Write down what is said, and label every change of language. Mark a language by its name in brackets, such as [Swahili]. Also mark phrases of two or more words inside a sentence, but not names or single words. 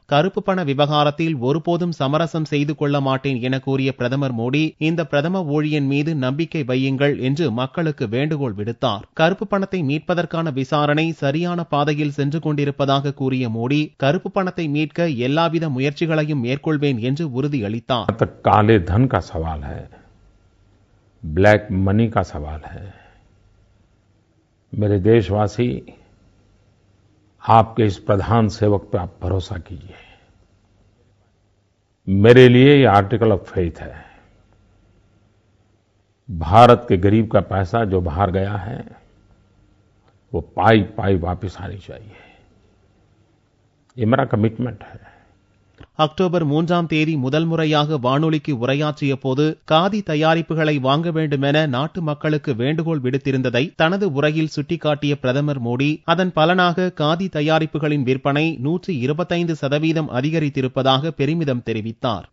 [Tamil] கருப்பு பண விவகாரத்தில் ஒருபோதும் சமரசம் செய்து கொள்ள மாட்டேன் என கூறிய பிரதமர் மோடி, இந்த பிரதம ஊழியன் மீது நம்பிக்கை வையுங்கள் என்று மக்களுக்கு வேண்டுகோள் விடுத்தார். கருப்பு பணத்தை மீட்பதற்கான விசாரணை சரியான பாதையில் சென்று கொண்டிருப்பதாக கூறிய மோடி, கருப்பு பணத்தை மீட்க எல்லாவித முயற்சிகளையும் மேற்கொள்வேன் என்று உறுதியளித்தார். [Hindi] काले धन का सवाल है, [English] black money [Hindi] का सवाल है। मेरे देशवासी, आपके इस प्रधान सेवक पे आप भरोसा कीजिए। मेरे लिए ये [English] article of faith [Hindi] है। भारत के गरीब का पैसा जो बाहर गया है वो पाई पाई वापस आनी चाहिए। ये मेरा कमिटमेंट है. [Tamil] அக்டோபர் 3ஆம் தேதி முதல் முறையாக வானொலிக்கு உரையாற்றிய போது காதி தயாரிப்புகளை வாங்க வேண்டும் என நாட்டு மக்களுக்கு வேண்டுகோள் விடுத்திருந்ததை தனது உரையில் சுட்டிக்காட்டிய பிரதமர் மோடி, அதன் பலனாக காதி தயாரிப்புகளின் விற்பனை 125% அதிகரித்திருப்பதாக பெருமிதம் தெரிவித்தார்.